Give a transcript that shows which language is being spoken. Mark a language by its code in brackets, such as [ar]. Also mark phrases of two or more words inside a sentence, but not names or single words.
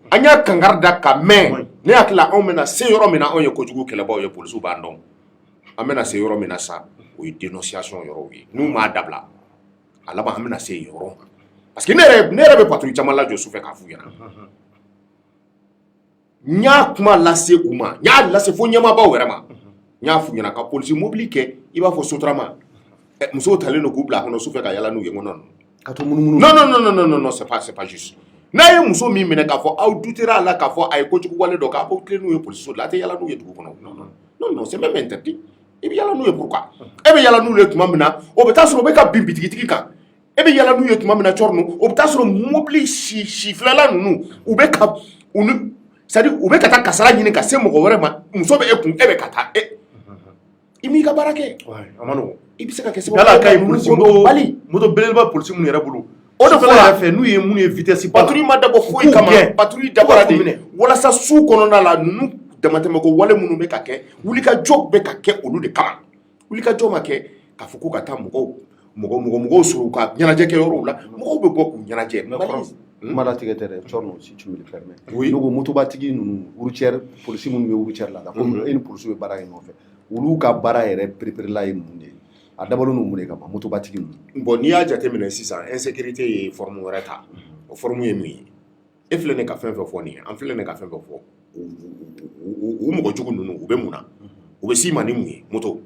[bm] an y'a kankari da ka mɛn ne hakili anw bɛna se yɔrɔ min na anw ye kojugu kɛlɛbaw ye polisiw b'an dɔn an bɛna se yɔrɔ min na sa o ye dénonciation yɔrɔw ye n'u m'a dabila a laban an bɛna se yɔrɔ ma parce que ne yɛrɛ bɛ patrouille caman lajɔ sufɛ k'a f'u ɲɛna n y'a kuma lase u ma n y'a lase fo ɲɛmaabaw yɛrɛ ma n y'a f'u ɲɛna ka polisi mobili kɛ i b'a fɔ sotarama musow talen don k'u bila a kɔnɔ sufɛ ka yala n'u ye n ko non ka to munumunu [fr] non c'est pas juste [bm] n'a ye muso min minɛ k'a fɔ aw dutera a la k'a fɔ a ye kojugu wale dɔ k'a bɔ tilen n'u ye polisiw la a tɛ yala n'u ye dugu kɔnɔ [fr] non c'est même interdit [bm] i bɛ yala n'u ye pourquoi e bɛ yala n'u ye tuma min na o bɛ taa sɔrɔ o bɛ ka bin bitigitigi kan e bɛ yala n'u ye tuma min na cɔri ninnu o bɛ taa sɔrɔ mobili sifilala ninnu u bɛ ka c'est-à-dire u bɛ ka taa kasara ɲini ka se mɔgɔ wɛrɛ ma muso bɛ e kun e bɛ ka taa i m'i ka baara kɛ a ma nɔgɔn i bɛ se ka kɛ sababu yala ka ye polisi bali moto belebeleba polisi minnu yɛrɛ bolo o de fɔra fɛ n'u ye minnu ye vitesse patrouille ma dabɔ foyi kama patrouille dabɔra de walasa su kɔnɔna la ninnu damatɛmɛko wale minnu bɛ ka kɛ wulikajɔ bɛ ka kɛ olu de kama wulikajɔ ma kɛ k'a fɔ ko ka taa mɔgɔw sɔrɔ u ka ɲɛnajɛ kɛ yɔrɔw la mɔgɔw bɛ bɔ k'u ɲɛnajɛ kuma latigɛ tɛ dɛ cɔri si [fr] tu me le permets [bm] ne ko motobatigi ninnu routière polisi minnu bɛ routière la komi e ni polisiw bɛ baara kɛ ɲɔgɔn fɛ olu ka baara yɛrɛ pereperela ye mun de ye a dabɔlen don mun de kama motobatigi ninnu bon n'i y'a jateminɛ sisan insécurité ye forme wɛrɛ ta o forme ye mun ye e filɛ nin ka fɛn fɛn fɔ nin ye an filɛ nin ka fɛn fɛn fɔ u mɔgɔ jugu ninnu u bɛ mun na u bɛ s'i ma ni mun ye moto